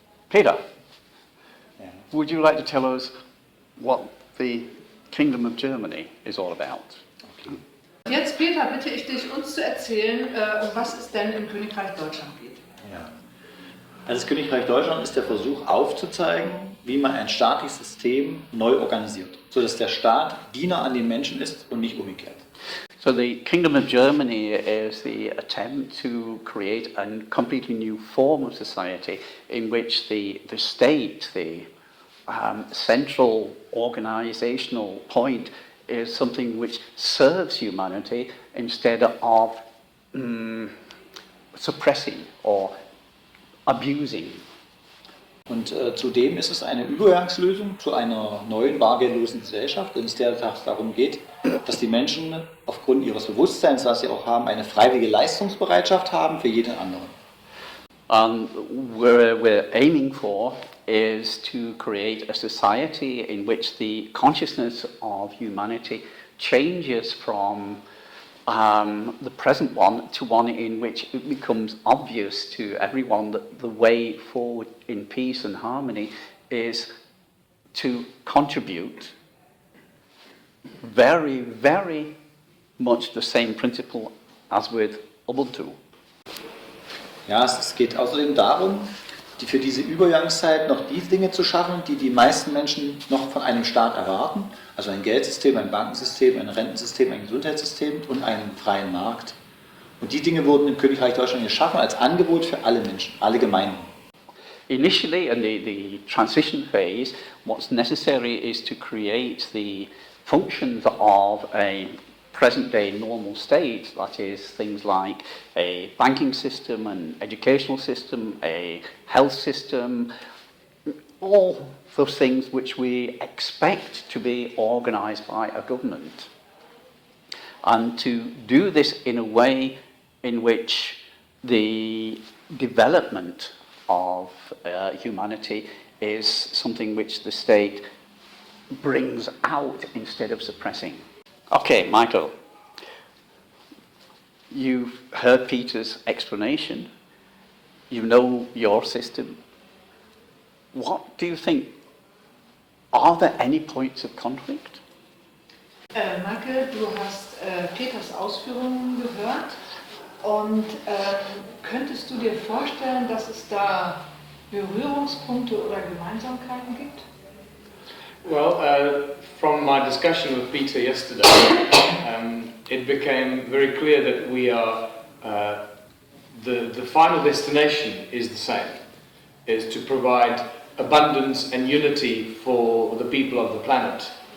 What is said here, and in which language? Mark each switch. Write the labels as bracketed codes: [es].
[en] Peter, would you like to tell us what the Kingdom of Germany is all about? [de] Jetzt, Peter, bitte ich dich, uns zu erzählen, um was es denn im Königreich Deutschland geht. Ja. Also das Königreich Deutschland ist der Versuch aufzuzeigen, wie man ein staatliches System neu organisiert, sodass der Staat Diener an den Menschen ist und nicht umgekehrt. [en] So the Kingdom of Germany is the attempt to create a completely new form of society in which the state, the central organizational point, is something which serves humanity instead of suppressing or abusing. [de] Und zudem ist es eine Übergangslösung zu einer neuen, bargeldlosen Gesellschaft, in der es darum geht, dass die Menschen aufgrund ihres Bewusstseins, das sie auch haben, eine freiwillige Leistungsbereitschaft haben für jeden anderen. [en] Where we're aiming for is to create a society in which the consciousness of humanity changes from the present one to one in which it becomes obvious to everyone that the way forward in peace and harmony is to contribute very, very much the same principle as with Ubuntu. [de] Ja, es geht außerdem darum, für diese Übergangszeit noch die Dinge zu schaffen, die die meisten Menschen noch von einem Staat erwarten. Also ein Geldsystem, ein Bankensystem, ein Rentensystem, ein Gesundheitssystem und einen freien Markt. Und die Dinge wurden im Königreich Deutschland geschaffen als Angebot für alle Menschen, alle Gemeinden. [en] Initially, in the transition phase, what's necessary is to create the functions of a present-day normal state, that is, things like a banking system, an educational system, a health system, all those things which we expect to be organised by a government. And to do this in a way in which the development of humanity is something which the state brings out instead of suppressing. Okay, Michael, you've heard Peter's explanation, you know your system. What do you think? Are there any points of conflict? [de] Michael, du hast Peters Ausführungen gehört und könntest du dir vorstellen, dass es da Berührungspunkte oder Gemeinsamkeiten gibt? [en] Well, from my discussion with Peter yesterday, it became very clear that we are, the final destination is the same, is to provide abundance and unity for the people of the planet.